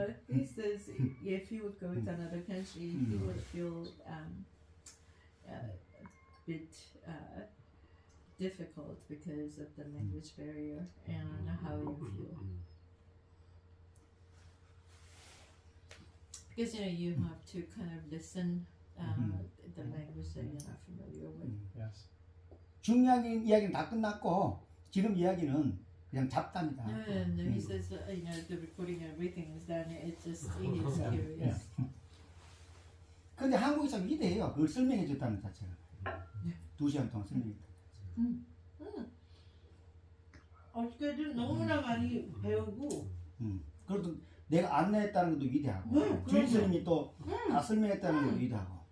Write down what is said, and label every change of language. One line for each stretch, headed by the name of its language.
English: He says if he would go to another country, he would feel a bit difficult because of the language barrier and how you feel. Because you have to kind of listen the language that you're not familiar with. Yes.
Korean: 중요한 이야기는 다 끝났고 지금 이야기는 그냥 잡담이다.
English: And he says, you know, the recording and everything is done. It's just he is curious.
Korean: 근데 한국이 참 위대해요. 그걸 설명해 줬다는 자체가. 2시간 동안 설명했다. 어떻게든 너무나 많이 배우고. 그래도 내가 안내했다는 것도 위대하고 그럼요. 주인스님이 또 다 설명했다는 것도 위대하고